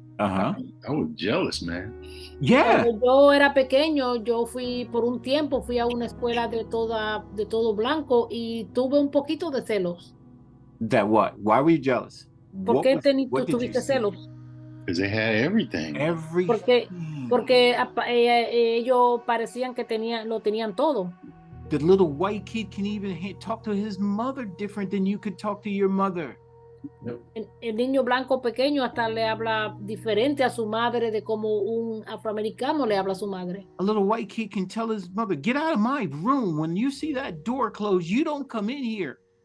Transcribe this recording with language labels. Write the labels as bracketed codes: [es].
[en] Uh-huh. I was jealous, man. Yeah. [es] Cuando yo era pequeño, yo por un tiempo fui a una escuela de todo blanco y tuve un poquito de celos. [en] That what? Why were you jealous? [es] ¿Por qué [en] what did you [es] tuviste [en] see? [es] celos? [en] Because they had everything. [es] Porque ellos parecían que lo tenían todo. [en] The little white kid can even talk to his mother different than you could talk to your mother. [es] El niño blanco pequeño hasta le habla diferente a su madre de como un afroamericano le habla a su madre. [en] A little white kid can tell his mother, "Get out of my room. When you see that door closed, you don't come in here."